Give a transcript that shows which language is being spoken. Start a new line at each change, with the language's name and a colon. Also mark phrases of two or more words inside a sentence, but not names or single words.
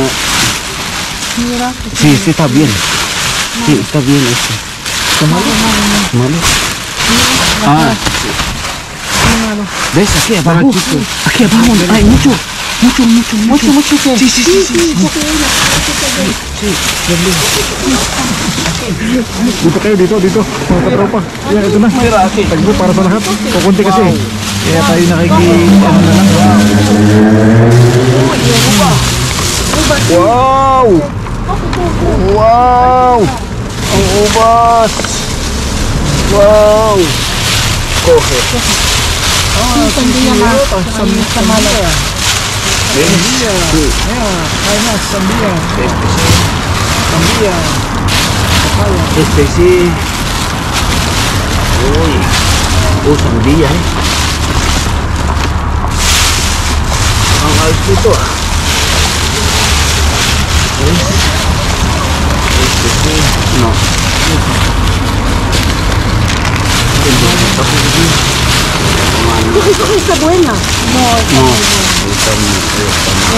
Spanish: Mira. Sí, está bien. Sí, está bien este. Está malo. ¿Malo? Ah, sí. Malo. ¿Ves? Aquí abajo. Aquí abajo. Hay mucho. Mucho que. Sí.
Filipino: Dito kayo, dito. Mga katropa. Yan, ito na. Tagbo para sa lahat. Kukunti kasi. Kaya tayo ano na lang. Wow! Ang ubas! Wow!
Spanish: Coge. Sandía más. Está malo. Sandía. Hay más, sandía. Sandía. Este sí. Uy. Sandía,
Filipino: eh. Ang ayos nito, ah.
Spanish: Este sí. No. Esta está buena. No, No. Esta no.